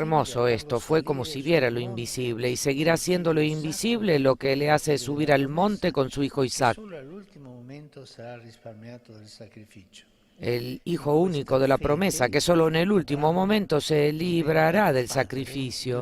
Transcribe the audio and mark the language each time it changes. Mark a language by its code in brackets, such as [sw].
[es] hermoso esto, fue como si viera lo invisible y seguirá siendo lo invisible lo que le hace subir al monte con su hijo Isaac, [it] Solo all'ultimo momento sarà risparmiato del sacrificio. [es] el hijo único de la promesa, que solo en el último momento se librará del sacrificio.